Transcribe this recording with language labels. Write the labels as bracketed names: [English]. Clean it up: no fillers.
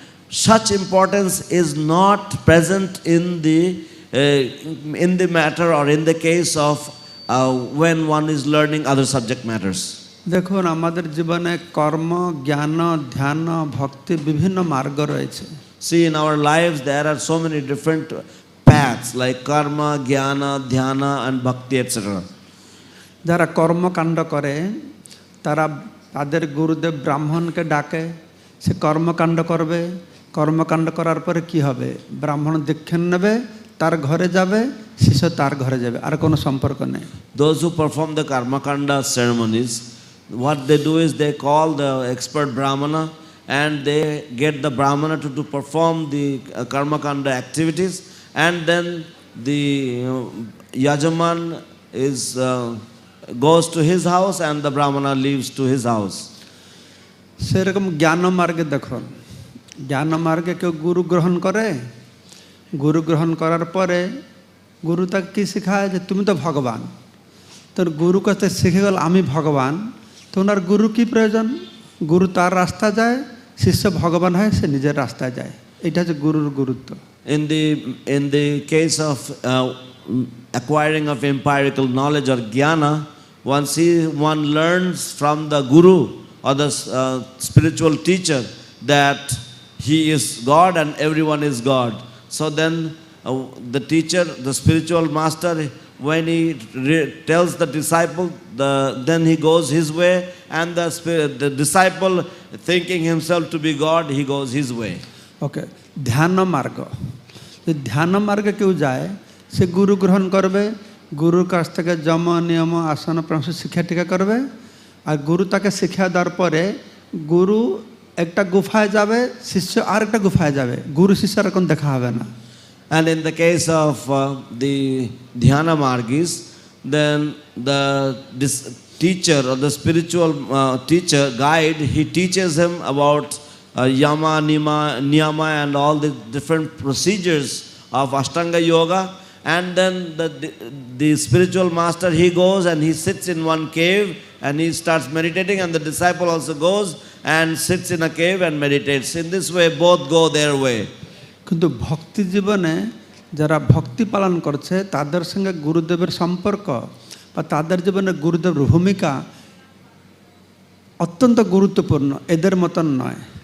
[English] Such importance is not present in the matter or in the case of when one is learning other subject matters. [Bangla] দেখুন, আমাদের জীবনে কর্ম, জ্ঞান, ধ্যান, ভক্তি বিভিন্ন মার্গ রয়েছে। [English] See, in our lives there are so many different paths like karma, jnana, dhyana and bhakti, etc. [Bangla] যারা কর্মকাণ্ড করে তারা তাদের গুরুদেব ব্রাহ্মণকে ডাকে, সে কর্মকাণ্ড করবে, কর্মকাণ্ড করার পরে কি হবে, ব্রাহ্মণ দীক্ষা নেবে, তার ঘরে যাবে, শিষ্য তার ঘরে যাবে, আর কোনো সম্পর্ক নেই। [English] Those who perform the karma kanda ceremonies, what they do is they call the expert brahmana and they get the brahmana to perform the karma kanda activities, and then the yajaman is goes to his house and the brahmana leaves to his house. [Bangla] সেরকম জ্ঞান মার্গে দেখুন, জ্ঞান মার্গে কেউ গুরু গ্রহণ করে, গুরু গ্রহণ করার পরে গুরু তাকে কী শেখায় যে তুমি তো ভগবান, তোর গুরু কাছে শিখে গেল আমি ভগবান, তো ওনার গুরু কী প্রয়োজন, গুরু তার রাস্তা যায়, শিষ্য ভগবান হয়, সে নিজের রাস্তায় যায়। এটা হচ্ছে গুরুর গুরুত্ব। [English] In the case of acquiring of empirical knowledge or jnana, one learns from the guru or the spiritual teacher that he is God and everyone is God. So then the teacher, the spiritual master, when he tells the disciple, then he goes his way, and the disciple, thinking himself to be God, he goes his way. [Bangla] ওকে, ধ্যান মার্গ, ধ্যান মার্গে কেউ যায়, সে গুরু গ্রহণ করবে, গুরুর কাছ থেকে যম নিয়ম আসন প্রাণায়াম শিক্ষা টিকা করবে, আর গুরু তাকে শিক্ষা দেওয়ার পরে গুরু একটা গুফায় যাবে, শিষ্য আর একটা গুফায় যাবে, গুরু শিষ্যের এখন দেখা হবে না। [English] And in the case of the dhyana margis, then the teacher or the spiritual teacher, guide, he teaches him about yama, niyama and all the different procedures of Ashtanga yoga. And then the spiritual master, he goes and he sits in one cave and he starts meditating, and the disciple also goes and sits in a cave and meditates. In this way, both go their way. [Bangla] কিন্তু ভক্তি জীবনে যারা ভক্তি পালন করছে তাদের সঙ্গে গুরুদেবের সম্পর্ক বা তাদের জীবনে গুরুদেবের ভূমিকা অত্যন্ত গুরুত্বপূর্ণ, এদের মতন নয়।